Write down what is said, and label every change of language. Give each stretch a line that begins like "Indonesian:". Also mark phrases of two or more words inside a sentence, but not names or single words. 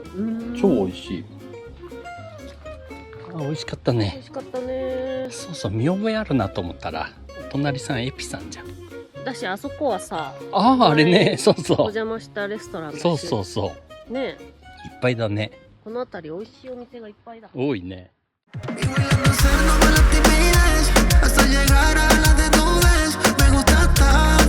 Japanese: 超美味しい。あ、美味しかった美ね。味しかったね。そうそう、見覚えあるなと思ったら、お隣さんエピさんじゃん。だし、あそこはさ、ああ、あれね、そうおそう。邪魔したレストランだし。そうそうそう。ね。いっぱいだね。この辺り美味しいお店がいっぱいだ。多いね。
Spanish: Y voy a hacerlo con la timidez hasta llegar a la desnudez. Me gusta estar